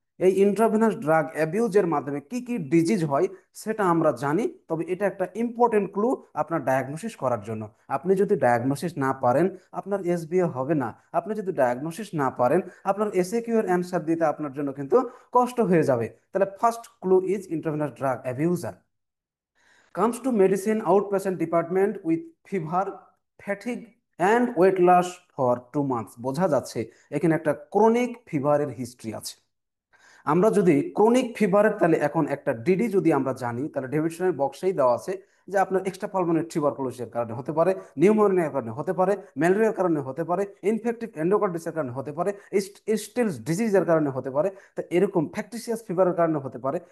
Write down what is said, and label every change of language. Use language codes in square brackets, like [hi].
[bn] এই intravenous drug অ্যাবিউজের মাধ্যমে কি কি ডিজিজ হয় সেটা আমরা জানি, তবে এটা একটা ইম্পর্টেন্ট ক্লু আপনার ডায়াগনোসিস করার জন্য। আপনি যদি ডায়াগনোসিস না পারেন, আপনার এসবিএ হবে না। আপনি যদি ডায়াগনোসিস না পারেন, আপনার এসএকিউ এর অ্যান্সার দিতে আপনার জন্য কিন্তু কষ্ট হয়ে যাবে। [en] তাহলে first clue is intravenous drug abuser comes to medicine outpatient department with fever, fatigue and weight loss for 2 months। [bn] বোঝা যাচ্ছে এখানে একটা ক্রনিক ফিভারের হিস্ট্রি আছে। আমরা যদি ক্রনিক ফিভারের, তাহলে এখন একটা ডিডি যদি আমরা জানি, তাহলে ডেভিডসনের বক্সেই দেওয়া আছে যে আপনার এক্সট্রা পালমোনারি টিউবারকুলোসিসের কারণে হতে পারে, নিউমোনিয়ার কারণে হতে পারে, ম্যালেরিয়ার কারণে হতে পারে, ইনফেক্টিভ এন্ডোকার্ডিসের কারণে হতে পারে, স্টিলস ডিজিজের কারণে হতে পারে, তো এরকম ফ্যাকটিসিয়াস ফিভারের কারণে হতে পারে।